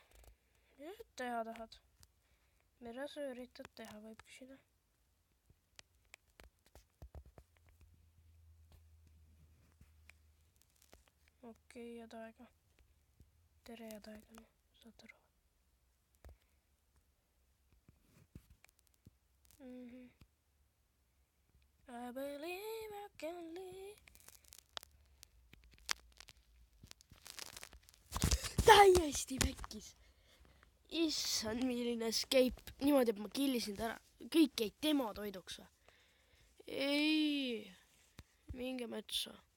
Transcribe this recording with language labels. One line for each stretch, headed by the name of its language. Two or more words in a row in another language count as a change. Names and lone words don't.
Estonian: Mida sa teha tahad? Mida sa üritad teha, võib küsida? Okei, head aega. Tere, head aega, noh, saad aru.
English: I believe I can live.
Estonian: Täiesti pekkis. Issand, milline escape. Niimoodi, et ma killisin ta ära. Kõik jäid tema toiduks või? Ei. Minge metsa.